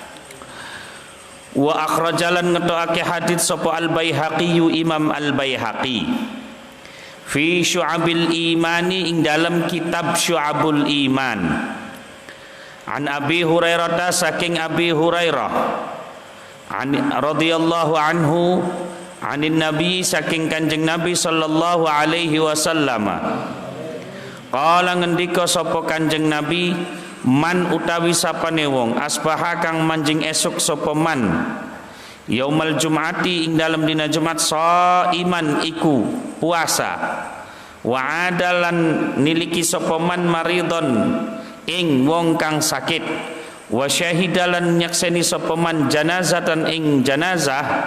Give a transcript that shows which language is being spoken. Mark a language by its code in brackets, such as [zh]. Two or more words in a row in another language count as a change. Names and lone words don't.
[ar] Wa akhrajalan [jv] ngetokake hadits sapa Al-Baihaqi Imam Al-Baihaqi [ar] fi Syu'abil Imani [jv] ing dalam kitab Syu'abul Iman [ar] an Abi Hurairah [jv] saking Abi Hurairah [ar] radhiyallahu [jv] anhu anin Nabi saking Kanjeng Nabi [ar] sallallahu alaihi wasallam qala [jv] ngendika sapa Kanjeng Nabi, man utawi sapane wong asbaha kang manjing esuk sapa [ar] man yaumal jum'ati [jv] ing dalam dina Jumat shaiman iku puasa wa adalan niliki sapa [ar] man maridon [jv] ing wong kang sakit wa syahidalan nyakseni sapa [ar] man janazatan [jv] ing janazah